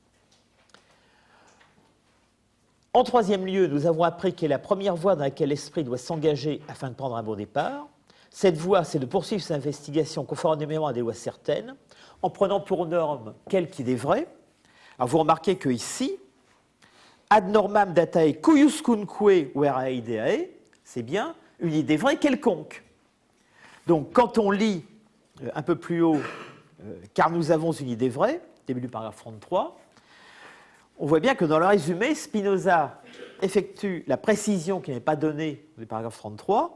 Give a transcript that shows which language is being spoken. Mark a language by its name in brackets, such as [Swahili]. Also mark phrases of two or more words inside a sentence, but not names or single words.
[French] En troisième lieu, nous avons appris quelle est la première voie dans laquelle l'esprit doit s'engager afin de prendre un bon départ. Cette voie, c'est de poursuivre ses investigations conformément à des lois certaines, en prenant pour norme quelque idée vraie. Alors vous remarquez qu'ici, [Latin] ad normam datae cuiuscunque verae ideae, [French] c'est bien une idée vraie quelconque. Donc quand on lit un peu plus haut, car nous avons une idée vraie, début du paragraphe 33, on voit bien que dans le résumé, Spinoza effectue la précision qui n'est pas donnée du paragraphe 33.